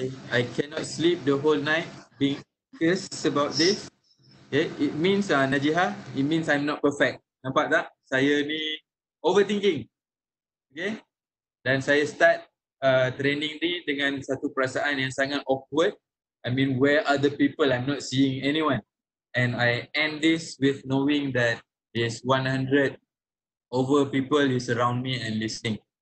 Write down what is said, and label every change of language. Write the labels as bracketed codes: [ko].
[en] I cannot sleep the whole night being anxious about this. Okay, it means Najihah, it means I'm not perfect. [ms] Nampak tak? Saya ni overthinking. Okay, dan saya start training ni dengan satu perasaan yang sangat awkward. [en] I mean, where are the people? I'm not seeing anyone. And I end this with knowing that there's 100 over people is around me and listening.